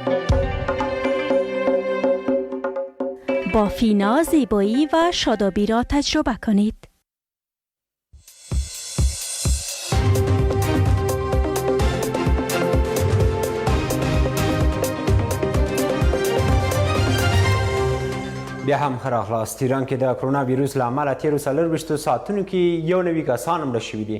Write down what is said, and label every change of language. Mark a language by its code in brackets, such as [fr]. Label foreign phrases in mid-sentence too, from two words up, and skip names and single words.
[fa] با فینا زیبایی و شادابی را تجربه کنید. [ps] بیا هم ښه راغلاست. ایران کې د کرونا ویروس له امله تېرو 24 ساعتونو کې 91 کسان مړه شوي دي.